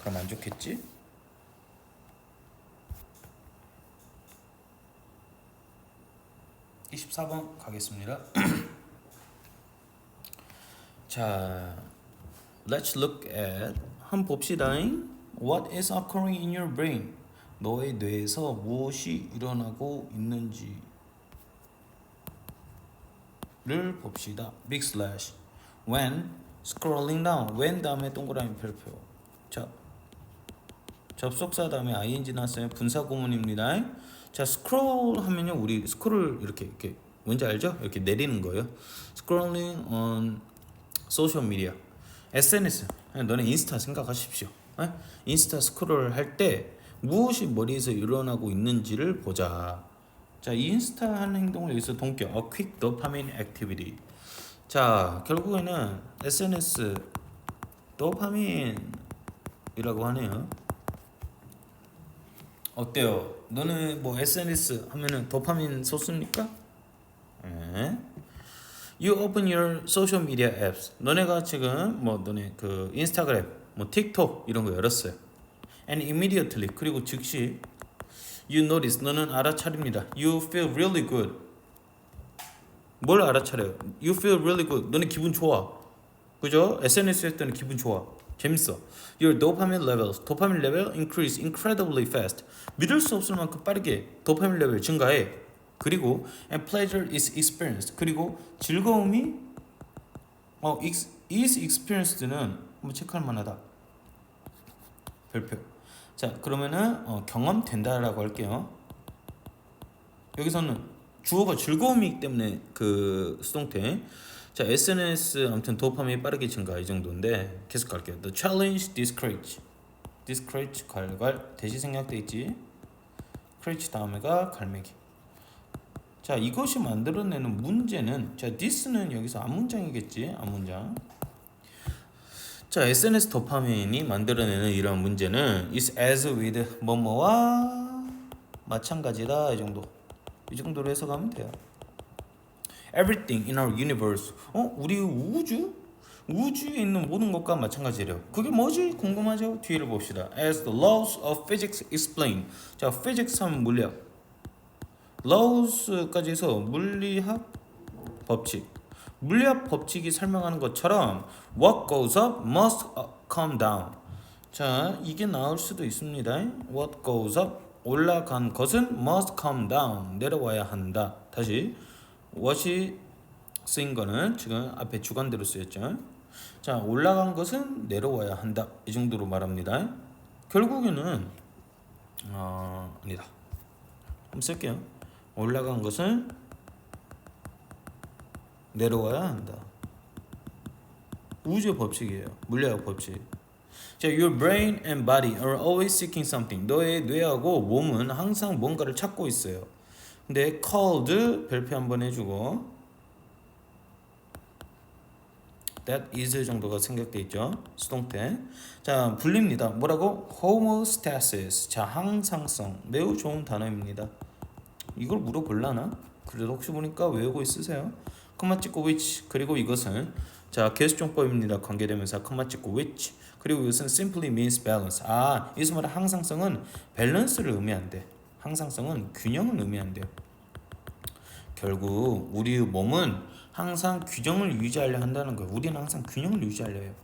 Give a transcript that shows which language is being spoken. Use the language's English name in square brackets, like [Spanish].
[Korean] 그럼 안 좋겠지? (24번) 가겠습니다. 자, [English] let's look at, [Korean] 한번 봅시다. [English] What is occurring in your brain? [Korean] 너의 뇌에서 무엇이 일어나고 있는지를 봅시다. [English] Big slash. When scrolling down. [Korean] when 다음에 동그라미 별표. 자, 접속사 다음에 ing 나왔어요. 분사 구문입니다. 자, scroll 하면요 우리 스크롤 이렇게 뭔지 알죠? 이렇게 내리는 거예요. [English] Scrolling on social media. SNS. [Korean] 너네 인스타 생각하십시오. 인스타 스크롤 할 때 무엇이 머리에서 일어나고 있는지를 보자. 자, 인스타 하는 행동을 여기서 동격, [English] a quick dopamine activity. [Korean] 자, 결국에는 SNS 도파민이라고 하네요. 어때요? 너는 SNS 하면은 도파민 솟습니까? 네. [English] You open your social media apps. [Korean] 너네가 지금 너네 인스타그램, 틱톡 이런 거 열었어요. [English] And immediately, [Korean] 그리고 즉시 [English] you notice, [Korean] 너는 알아차립니다. [English] You feel really good. [Korean] 뭘 알아차려요? [English] You feel really good. [Korean] 너네 기분 좋아. 그죠? SNS 할 때는 기분 좋아. 재밌어. [English] Your dopamine levels, 도파민 레벨 increase incredibly fast. [Korean] 믿을 수 없을 만큼 빠르게 도파민 레벨 증가해. 그리고 [English] and pleasure is experienced. [Korean] 그리고 즐거움이 [English] is experienced [Korean] 는 체크할 만하다. 별표. 자, 그러면은 경험된다라고 할게요. 여기서는 주어가 즐거움이기 때문에 그 수동태. 자, SNS 아무튼 도파민이 빠르게 증가 이 정도인데 계속 갈게요. [English] The challenge discourage. [Korean] discourage 갈갈 대시 생략돼 있지. courage 다음에가 갈매기. 자, 이것이 만들어내는 문제는 자, this는 여기서 앞문장이겠지. 앞문장. 자, SNS 도파민이 만들어내는 이러한 문제는 [English] is as with [Korean] 뭐뭐와 마찬가지다 이 정도. 이 정도로 해석하면 돼요. [English] Everything in our universe. [Korean] 우리 우주에 있는 모든 것과 마찬가지래요. 그게 뭐지? 궁금하죠? 뒤를 봅시다. [English] As the laws of physics explain. [Korean] 자, physics 하면 물리학. laws까지 해서 물리학 법칙. 물리학 법칙이 설명하는 것처럼 [English] what goes up must come down. [Korean] 자, 이게 나올 수도 있습니다. [English] What goes up [Korean] 올라간 것은 [English] must come down [Korean] 내려와야 한다. 다시 what이 쓰인 거는 지금 앞에 주관대로 쓰였죠. 자, 올라간 것은 내려와야 한다. 이 정도로 말합니다. 결국에는 아니다. 한번 쓸게요. 올라간 것은 내려와야 한다. 우주의 법칙이에요. 물리학 법칙. [English] 자, your brain and body are always seeking something. [Korean] 너의 뇌하고 몸은 항상 뭔가를 찾고 있어요. 근데 called 별표 한번 해주고 [English] that is [Korean] 정도가 생략돼 있죠. 수동태. 자, 불립니다. 뭐라고? homeostasis. 자, 항상성. 매우 좋은 단어입니다. 이걸 물어볼라나? 그래도 혹시 보니까 외우고 있으세요. 컴마 찍고 which. 그리고 이것은 자, 계수종법입니다. 관계대명사 컴마 찍고 which. 그리고 이것은 [English] simply means balance. [Korean] 이것을 말하는 항상성은 밸런스를 의미한대. 항상성은 균형을 의미한대요. 결국 우리 몸은 항상 균형을 유지하려 한다는 거예요. 우리는 항상 균형을 유지하려 해요.